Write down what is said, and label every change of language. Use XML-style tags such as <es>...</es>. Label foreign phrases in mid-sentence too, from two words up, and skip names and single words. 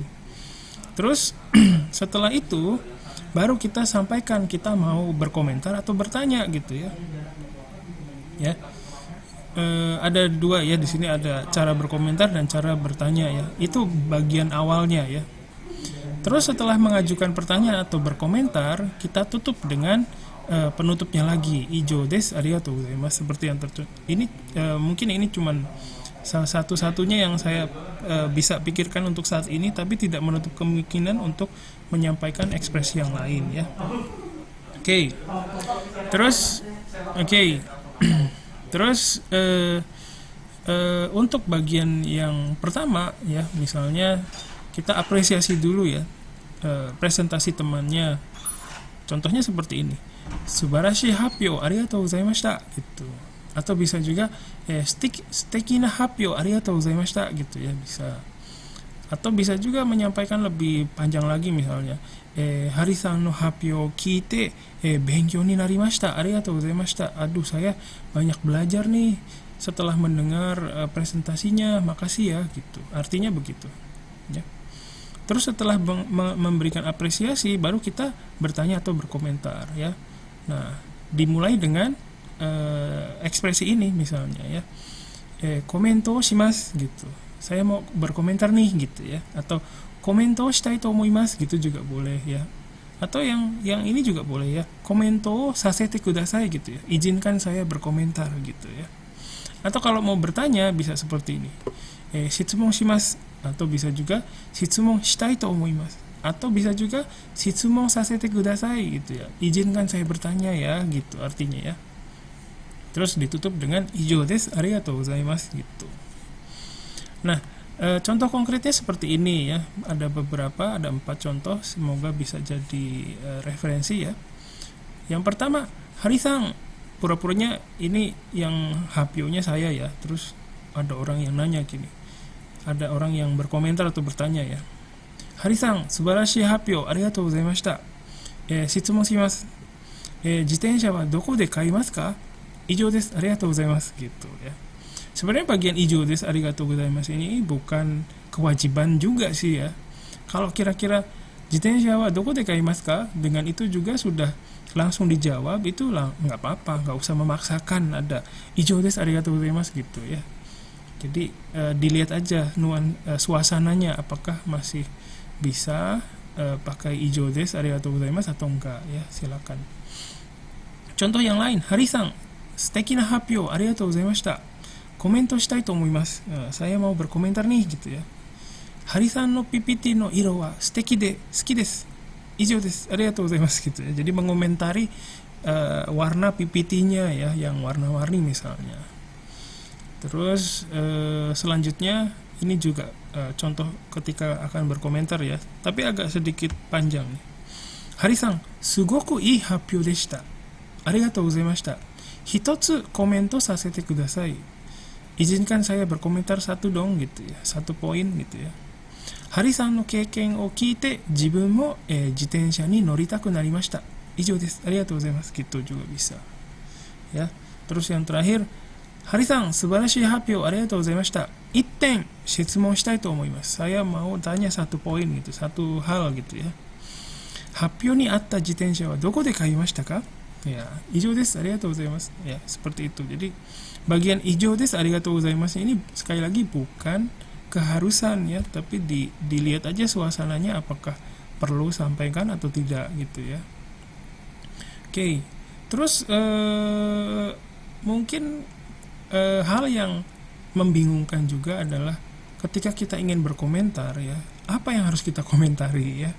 <id>Terus setelah itu baru kita sampaikan kita mau berkomentar atau bertanya gitu ya. Ya. Ada dua ya di sini, ada cara berkomentar dan cara bertanya ya. Itu bagian awalnya ya. Terus setelah mengajukan pertanyaan atau berkomentar, kita tutup dengan penutupnya lagi,</id> <ja>以上ですありがとうございます,</ja> <id>seperti yang ini mungkin ini cuman salah satu-satunya yang saya bisa pikirkan untuk saat ini, tapi tidak menutup kemungkinan untuk menyampaikan ekspresi yang lain ya. Oke. Terus terus untuk bagian yang pertama ya, misalnya kita apresiasi dulu ya presentasi temannya. Contohnya seperti ini,</id> <ja>素晴らしい発表ありがとうございました gitu.</ja> <id>Atau bisa juga</id> <ja>素敵な発表ありがとうございました</ja> <id>gitu ya, bisa. Atau bisa juga menyampaikan lebih panjang lagi, misalnya</id> <ja>ハリさんの発表聞いて勉強になりましたありがとうございました.</ja> <id>Aduh, saya banyak belajar nih setelah mendengar presentasinya, makasih ya gitu. Artinya begitu ya. Terus setelah memberikan apresiasi, baru kita bertanya atau berkomentar ya. Nah, dimulai dengan ekspresi ini misalnya ya,</id> <ja>コメントします</ja> <id>gitu, saya mau berkomentar nih gitu ya. Atau</id> <ja>コメントしたいと思います</ja> <id>gitu juga boleh ya. Atau yang ini juga boleh ya,</id> <ja>コメントさせてください</ja> <id>gitu ya, izinkan saya berkomentar gitu ya. Atau kalau mau bertanya bisa seperti ini,</id> <ja>質問します,</ja> <id>atau bisa juga</id> <ja>質問したいと思います,</ja> <id>atau bisa juga</id> <ja>質問させてください</ja> <id>gitu ya, izinkan saya bertanya ya gitu artinya ya. Terus ditutup dengan</id> <ja>以上ですありがとうございます</ja> <id>gitu. Nah, contoh konkretnya seperti ini ya, ada 4 contoh, semoga bisa jadi referensi ya. Yang pertama, Hari-san, pura-puranya ini yang happyo-nya saya ya. Terus ada orang yang nanya gini, ada orang yang berkomentar atau bertanya ya,</id> <ja>ハリさん、素晴らしい発表ありがとうございました. 質問します。自転車はどこで買いますか? 以上です、ありがとうございます</ja> <id>gitu ya. Sebenarnya bagian</id> <ja>以上です、ありがとうございます</ja> <id>ini bukan kewajiban juga sih ya. Kalau kira-kira</id> <ja>自転車はどこで買いますか,</ja> <id>dengan itu juga sudah langsung dijawab, itu nggak apa-apa, nggak usah memaksakan ada</id> <ja>以上です、ありがとうございます</ja> <id>gitu ya. Jadi dilihat aja suasananya, apakah masih bisa pakai</id> <ja>以上です、ありがとうございます</ja> <id>atau enggak ya, silakan. Contoh yang lain,</id> <ja>ハリさん、素敵な発表ありがとうございました. コメントしたいと思います.</ja> <id>Saya mau berkomentar nih gitu ya.</id> <ja>ハリさんのPPTの色は素敵で好きです. 以上です、ありがとうございます</ja> <id>gitu ya. Jadi mengomentari warna PPT-nya ya, yang warna-warni misalnya. Terus selanjutnya ini juga contoh ketika akan berkomentar ya, tapi agak sedikit panjang nih.</id> <ja>ハリさん、すごくいい発表でした. ありがとうございました。一つコメントさせてください.</ja> <id>izinkan saya berkomentar satu dong gitu ya, satu poin gitu ya.</id> <ja>ハリさんの経験を聞いて自分も自転車に乗りたくなりました。以上です. ありがとうございます.</ja> <id>Gitu juga bisa. Ya. Terus yang terakhir,</id> <ja>ハリさん、素晴らしい発表ありがとうございました. 一点質問したいと思います.</ja> <id>Saya mau tanya satu poin gitu, satu hal gitu ya.</id> <ja>発表にあった自転車はどこで買いましたか?</ja> <id>Ya,</id> <ja>以上です. ありがとうございます.</ja> <id>Ya, seperti itu. Jadi bagian</id> <ja>以上ですありがとうございます</ja> <id>ini sekali lagi bukan keharusan ya, tapi dilihat aja suasananya apakah perlu sampaikan atau tidak gitu ya. Oke. Terus mungkin hal yang membingungkan juga adalah ketika kita ingin berkomentar ya, apa yang harus kita komentari ya.</id>